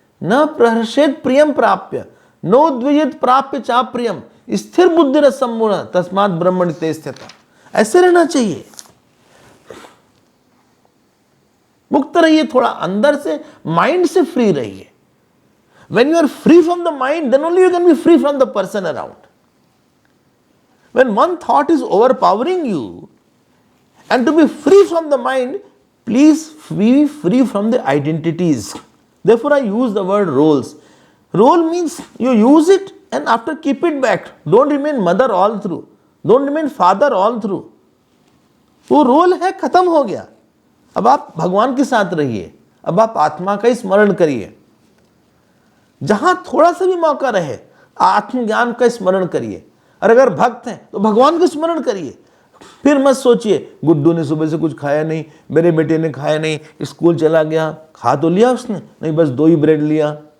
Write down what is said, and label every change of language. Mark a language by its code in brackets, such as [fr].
[sa] न प्रहर्षेत प्रियम प्राप्य, नो द्विजित प्राप्य चा प्रियम, स्थिर बुद्धि रसम्मूढ़ तस्मात् ब्रह्मणि ते स्थितः। [hi] ऐसे रहना चाहिए, मुक्त रहिए, थोड़ा अंदर से, माइंड से फ्री रहिए। [en] When you are free from the mind, then only you can be free from the person around. When one thought is overpowering you, and to be free from the mind, please be free from the identities. Therefore, I use the word roles. Role means you use it and after keep it back. Don't remain mother all through. Don't remain father all through. [hi] वो role है, खत्म हो गया। अब आप भगवान के साथ रहिए, अब आप आत्मा का ही स्मरण करिए, जहां थोड़ा सा भी मौका रहे आत्मज्ञान का स्मरण करिए। और अगर भक्त हैं तो भगवान का स्मरण करिए। फिर मत सोचिए गुड्डू ने सुबह से कुछ खाया नहीं, मेरे बेटे ने खाया नहीं, स्कूल चला गया, खा तो लिया उसने, नहीं बस 2 ही ब्रेड लिया।